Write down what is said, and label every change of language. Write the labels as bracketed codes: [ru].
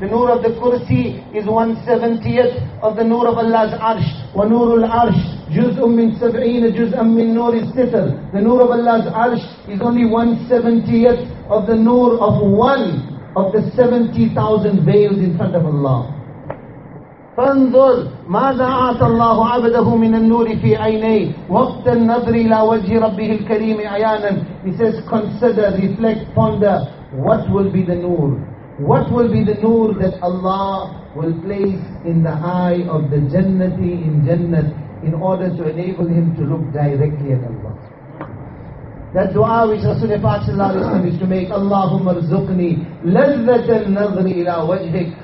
[en] The nur of the kursi is 1/70th of the nur of Allah's arsh. [ar] وَنُورُ الْعَرْشِ جُزْءٌ مِّن سَبْعِينَ جُزْءًا مِّن نُورِ السِّتْرِ. [en] The nur of Allah's arsh is only 1/70th of the nur of one of the 70,000 veils in front of Allah. [ar] فانظر ماذا أعطى الله عبده من النور في عيني وقت النظر إلى وجه ربه الكريم عيانا. [en] He says, consider, reflect, ponder, what will be the nur? What will be the nur that Allah will place in the eye of the jannati in jannat in order to enable him to look directly at Allah? That dua which Rasulullah sallallahu alaihi wasallam is to make, [ar] Allahumma rizqni lazzat al-nazri ila wajhik.